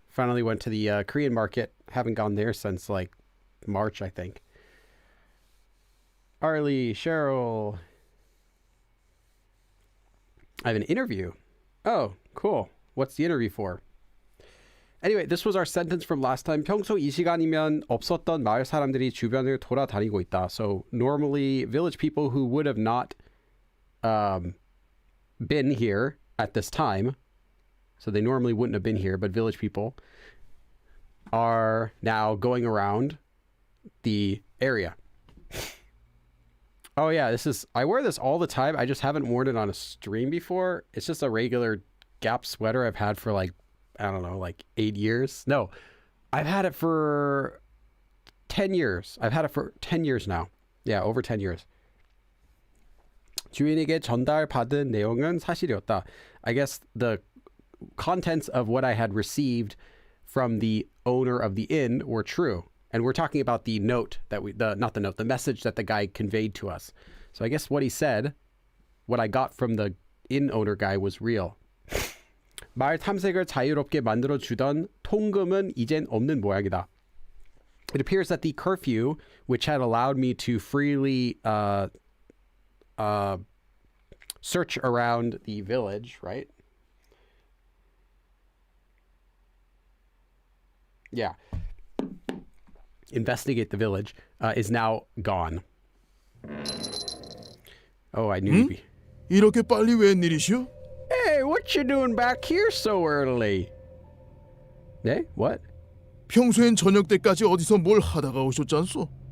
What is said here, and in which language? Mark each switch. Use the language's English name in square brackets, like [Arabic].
[English] Finally went to the Korean market. Haven't gone there since like March, I think. Arlie, Cheryl. I have an interview. Oh, cool. What's the interview for? Anyway, this was our sentence from last time. [Korean] 평소 이 시간이면 없었던 마을 사람들이 주변을 돌아다니고 있다. [English] So normally village people who would have not been here at this time, so they normally wouldn't have been here, but village people are now going around the area. Oh yeah, I wear this all the time. I just haven't worn it on a stream before. It's just a regular Gap sweater I've had for like, I don't know, like 8 years. No, I've had it for 10 years. I've had it for 10 years now. Yeah, over 10 years. [Korean] 주인에게 전달받은 내용은 사실이었다. [English] I guess the contents of what I had received from the owner of the inn were true. And we're talking about the note that the message that the guy conveyed to us. So I guess what he said, what I got from the inn owner guy was real. [Korean] 마을 탐색을 자유롭게 만들어주던 통금은 이젠 없는 모양이다. [English] It appears that the curfew, which had allowed me to freely search around the village, right? Yeah. Investigate the village, is now gone. Oh, I knew you'd be... [Korean] 이렇게 빨리 웬일이시오? [English] Hey, what you doing back here so early? Hey, what? [Korean] 평소엔 저녁 때까지 어디서 뭘 하다가 오셨잖소?